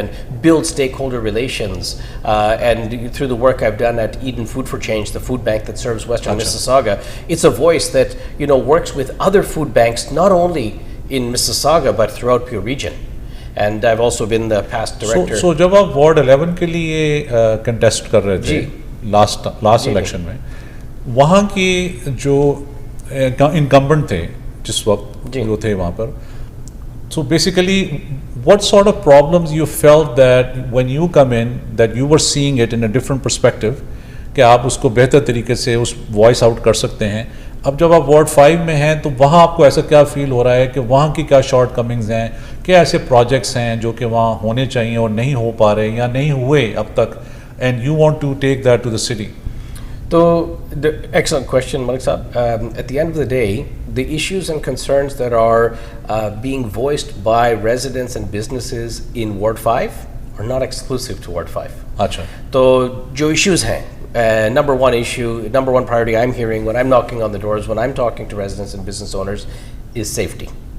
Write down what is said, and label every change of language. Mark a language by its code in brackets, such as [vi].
[en] and build stakeholder relations. And through the work I've done at Eden Food for Change, the food bank that serves Western Mississauga, it's a voice that works with other food banks, not only in Mississauga but throughout Pure region. And I've also been the past director. [hi] So जब आप ward 11 के लिए contest कर रहे थे last election में, वहाँ की जो इनकम्बेंट थे जिस वक्त जो थे वहाँ पर, [en] so basically what sort of problems you felt that when you come in that you were seeing it in a different perspective [hi] कि आप उसको बेहतर तरीके से उस वॉइस आउट कर सकते हैं? अब जब आप वार्ड 5 में हैं तो वहाँ आपको ऐसा क्या फील हो रहा है कि वहाँ की क्या शॉर्ट कमिंग्स हैं, क्या ऐसे प्रोजेक्ट्स हैं जो कि वहाँ होने चाहिए और नहीं हो पा रहे या नहीं हुए अब तक, [en] And you want to take that to the city? So, excellent question, Malik Saab. At the end of the day, the issues and concerns that are being voiced by residents and businesses in Ward 5 are not exclusive to Ward 5. [hi] अच्छा. [en] So, [hi] जो issues हैं, [en] number one issue, number one priority I'm hearing when I'm knocking on the doors, when I'm talking to residents and business owners, is safety.